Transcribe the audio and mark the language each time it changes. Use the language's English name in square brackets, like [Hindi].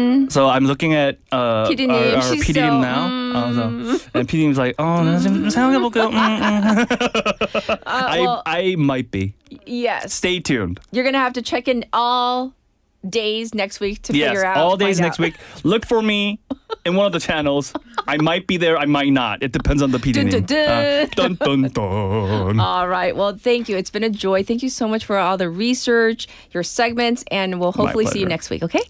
[English] So I'm looking at our PD님 now. And PD님's like, [Korean] 나 좀 생각해볼게요. [English] I might be. Yes. Stay tuned. You're gonna have to check in all days next week to figure out. All days next week. Look for me in one of the channels. I might be there, I might not. It depends on the PD. Dun, dun, dun. All right. Well, thank you. It's been a joy. Thank you so much for all the research, your segments, and we'll hopefully see you next week, okay?